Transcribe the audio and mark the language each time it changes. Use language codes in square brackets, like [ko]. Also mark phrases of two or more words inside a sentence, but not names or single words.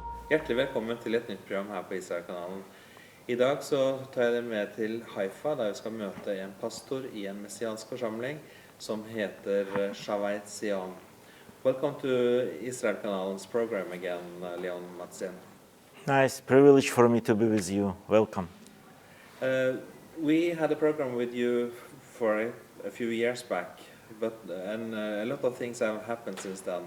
[no] Hjertelig velkommen til et nytt program her på Israelkanalen. I dag så tar jeg dere med til Haifa, der vi skal møte en pastor i en messiansk forsamling som heter Shavei Zion. [en] Welcome to Israelkanalens program again, Leon Mazin. Nice privilege for me to be with you. Welcome. We had a program with you for a few years back, and a lot of things have happened since then.